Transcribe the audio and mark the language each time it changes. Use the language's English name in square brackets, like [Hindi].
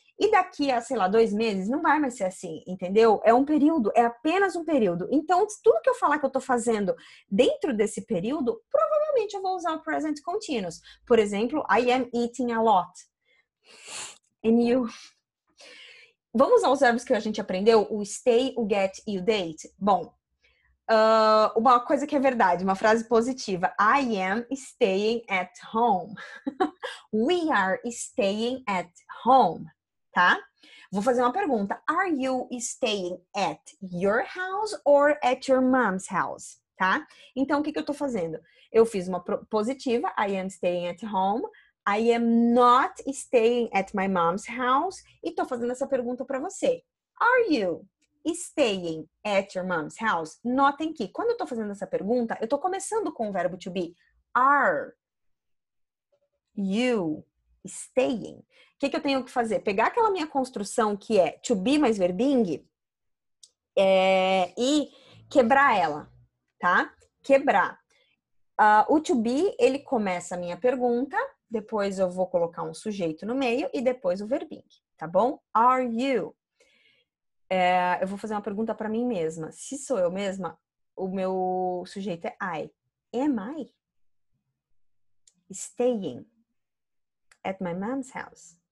[Portuguese] E daqui a, sei lá, 2 meses, não vai mais ser assim, entendeu? É um período, é apenas um período. Então, tudo que eu falar que eu tô fazendo dentro desse período, provavelmente eu vou usar o present continuous. Por exemplo, [English] I am eating a lot. And you... [Portuguese] Vamos aos verbos que a gente aprendeu? O stay, o get e o date? Bom, uma coisa que é verdade, uma frase positiva. [English] I am staying at home. We are staying at home, tá? [Portuguese] Vou fazer uma pergunta. [English] Are you staying at your house or at your mom's house? [Portuguese] Tá? Então, o que eu tô fazendo? Eu fiz uma positiva. [English] I am staying at home. I am not staying at my mom's house. [Portuguese] E tô fazendo essa pergunta para você. [English] Are you staying at your mom's house? [Portuguese] Notem que quando eu tô fazendo essa pergunta, eu tô começando com o verbo to be. [English] Are you staying? [Portuguese] O que eu tenho que fazer? Pegar aquela minha construção que é to be mais verbing e quebrar ela, tá? Quebrar. O to be, ele começa a minha pergunta, depois eu vou colocar um sujeito no meio e depois o verbing, tá bom? Are you? Eu vou fazer uma pergunta para mim mesma. Se sou eu mesma, o meu sujeito é I. [English] Am I staying at my mom's house?